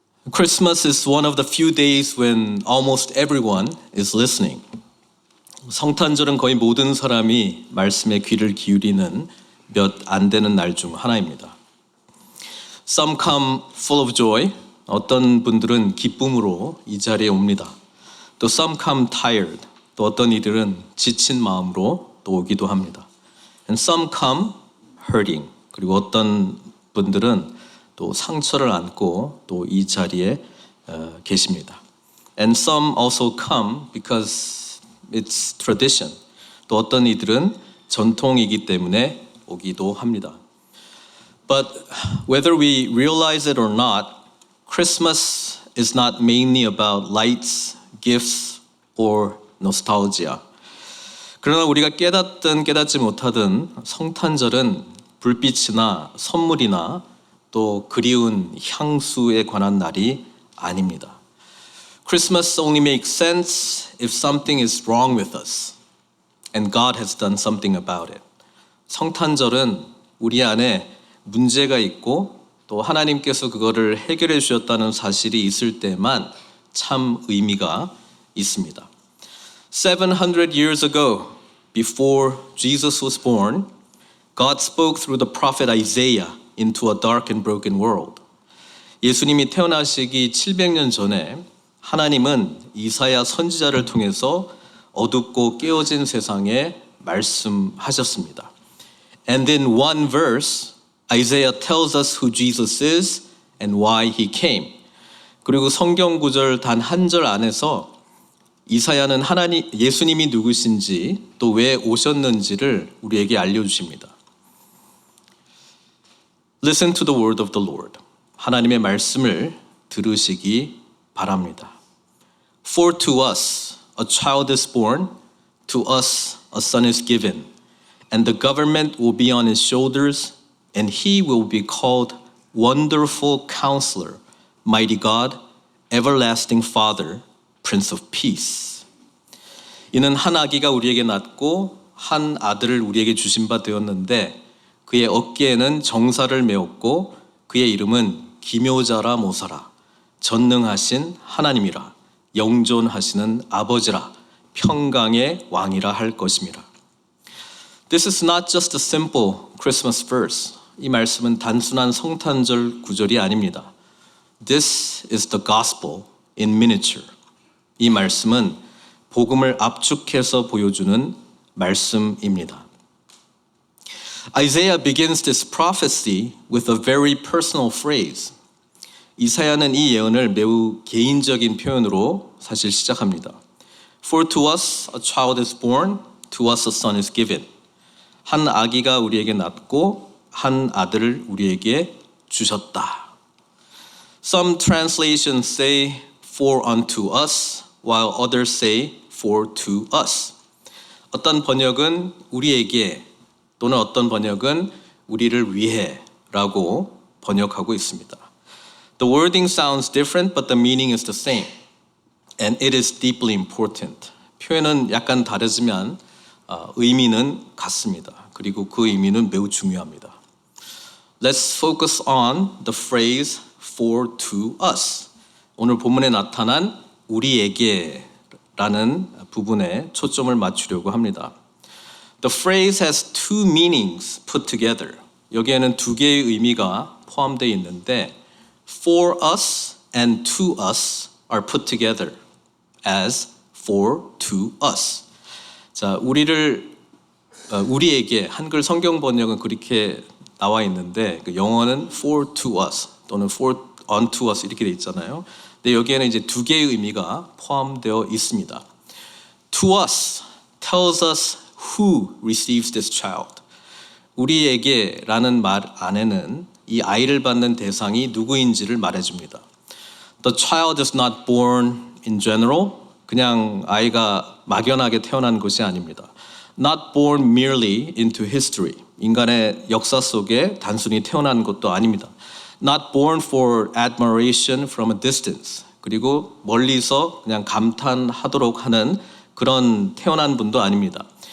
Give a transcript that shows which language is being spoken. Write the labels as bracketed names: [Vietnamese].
[English] Christmas is one of the few days when almost everyone is listening. [Korean] 성탄절은 거의 모든 사람이 말씀에 귀를 기울이는 몇 안 되는 날 중 하나입니다. [English] Some come full of joy. [Korean] 어떤 분들은 기쁨으로 이 자리에 옵니다. [English] 또 some come tired. [Korean] 또 어떤 이들은 지친 마음으로 또 오기도 합니다. [English] And some come hurting. [Korean] 그리고 어떤 분들은 또 상처를 안고 또 이 자리에 계십니다. [English] And some also come because it's tradition. [Korean] 또 어떤 이들은 전통이기 때문에 오기도 합니다. [English] But whether we realize it or not, Christmas is not mainly about lights, gifts, or nostalgia. [Korean] 그러나 우리가 깨닫든 깨닫지 못하든 성탄절은 불빛이나 선물이나 또 그리운 향수에 관한 날이 아닙니다. [English] Christmas only makes sense if something is wrong with us and God has done something about it. [Korean] 성탄절은 우리 안에 문제가 있고 또 하나님께서 그거를 해결해 주셨다는 사실이 있을 때만 참 의미가 있습니다. [English] 700 years ago, before Jesus was born, God spoke through the prophet Isaiah into a dark and broken world. [Korean] 예수님이 태어나시기 700년 전에 하나님은 이사야 선지자를 통해서 어둡고 깨어진 세상에 말씀하셨습니다. [English] And in one verse, Isaiah tells us who Jesus is and why he came. [Korean] 그리고 성경 구절 단 한 절 안에서 이사야는 예수님이 누구신지 또 왜 오셨는지를 우리에게 알려주십니다. [English] Listen to the word of the Lord. [Korean] 하나님의 말씀을 들으시기 바랍니다. [English] For to us a child is born, to us a son is given, and the government will be on his shoulders, and he will be called Wonderful Counselor, Mighty God, Everlasting Father, Prince of Peace. [Korean] 이는 한 아기가 우리에게 낳고 한 아들을 우리에게 주신 바 되었는데 그의 어깨에는 정사를 메었고 그의 이름은 기묘자라 모사라, 전능하신 하나님이라, 영존하시는 아버지라, 평강의 왕이라 할 것임이라. [English] This is not just a simple Christmas verse. [Korean] 이 말씀은 단순한 성탄절 구절이 아닙니다. [English] This is the gospel in miniature. [Korean] 이 말씀은 복음을 압축해서 보여주는 말씀입니다. [English] Isaiah begins this prophecy with a very personal phrase. [Korean] 이사야는 이 예언을 매우 개인적인 표현으로 사실 시작합니다. [English] For to us a child is born, to us a son is given. [Korean] 한 아기가 우리에게 낳고 한 아들을 우리에게 주셨다. [English] Some translations say for unto us, while others say for to us. [Korean] 어떤 번역은 우리에게 또는 어떤 번역은 우리를 위해 라고 번역하고 있습니다. [English] The wording sounds different, but the meaning is the same. And it is deeply important. [Korean] 표현은 약간 다르지만 의미는 같습니다. 그리고 그 의미는 매우 중요합니다. [English] Let's focus on the phrase for to us. [Korean] 오늘 본문에 나타난 우리에게라는 부분에 초점을 맞추려고 합니다. [English] The phrase has two meanings put together. [Korean] 여기에는 두 개의 의미가 포함되어 있는데 [English] for us and to us are put together as for to us. [Korean] 자, 우리에게 한글 성경 번역은 그렇게 나와 있는데 영어는 [English] for to us [Korean] 또는 [English] for unto us [Korean] 이렇게 돼 있잖아요. 근데 여기에는 이제 두 개의 의미가 포함되어 있습니다. [English] To us tells us who receives this child. [Korean] 우리에게라는 말 안에는 이 아이를 받는 대상이 누구인지를 말해줍니다. [English] The child is not born in general. [Korean] 그냥 아이가 막연하게 태어난 것이 아닙니다. [English] Not born merely into history. [Korean] 인간의 역사 속에 단순히 태어난 것도 아닙니다. [English] Not born for admiration from a distance. [Korean] 그리고 멀리서 그냥 감탄하도록 하는 그런 태어난 분도 아닙니다.